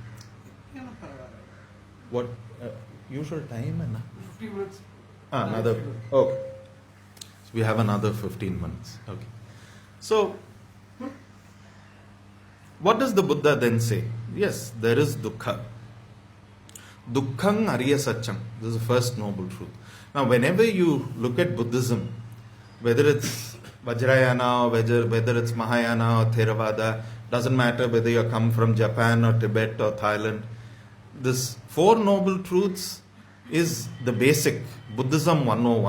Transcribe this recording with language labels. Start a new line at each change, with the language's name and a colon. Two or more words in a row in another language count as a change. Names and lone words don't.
English: What usual time? 15 minutes. Another. Okay. So we have another 15 minutes. Okay. So, what does the Buddha then say? Yes, there is dukkha.
Pali: Dukkhang ariya satsaṅga.
English: This is the first noble truth. Now, whenever you look at Buddhism, whether it's Vajrayana or whether it's Mahayana or Theravada, doesn't matter whether you come from Japan or Tibet or Thailand, this Four Noble Truths is the basic Buddhism 101.